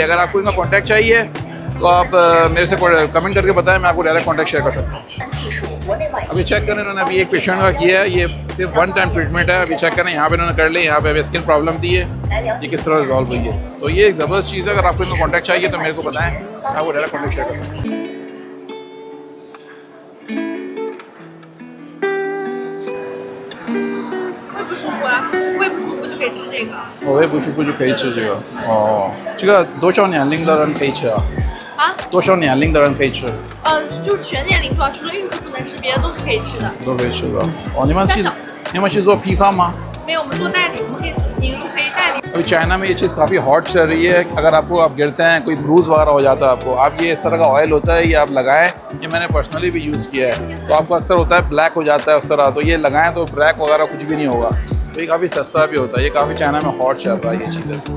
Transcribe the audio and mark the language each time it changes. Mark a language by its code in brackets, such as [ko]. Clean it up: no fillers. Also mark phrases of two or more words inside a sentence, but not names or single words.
[hi] अगर आपको इनका कॉन्टैक्ट चाहिए तो आप मेरे से कमेंट करके बताएं, मैं आपको [en] direct contact share [hi] कर सकता हूँ। अभी चेक करें, इन्होंने अभी एक पेशेंट का किया है, ये सिर्फ 1 [en] time treatment [hi] है। अभी चेक करें, यहाँ पे इन्होंने कर ली, यहाँ पे अभी [en] skin problem [hi] थी है, ये किस तरह रिजॉल्व हुई है। तो ये एक ज़बरदस्त चीज़ है। अगर आपको इनका कॉन्टैक्ट चाहिए तो मेरे को बताएं, मैं आपको [en] direct contact share [hi] कर सकता हूँ। [zh] 胃不舒服就可以吃这个。我胃不舒服就可以吃这个。哦，这个多少年龄的人可以吃啊？啊？多少年龄的人可以吃？就是全年龄段，除了孕妇不能吃，别的都是可以吃的。都可以吃的。哦，你们是做批发吗？没有，我们做代理，我们可以，您可以代理。 [hi] अभी चाइना में ये चीज़ काफ़ी हॉट चल रही है। अगर आपको आप गिरते हैं, कोई ब्रूज वगैरह हो जाता है आपको, आप ये इस तरह का ऑयल होता है, ये आप लगाएं। ये मैंने पर्सनली भी यूज़ किया है। तो आपको अक्सर होता है ब्लैक हो जाता है उस तरह, तो ये लगाएं तो ब्लैक वगैरह कुछ भी नहीं होगा। तो ये काफ़ी सस्ता भी होता है। ये काफ़ी चाइना में हॉट चल रहा है ये चीज़ें।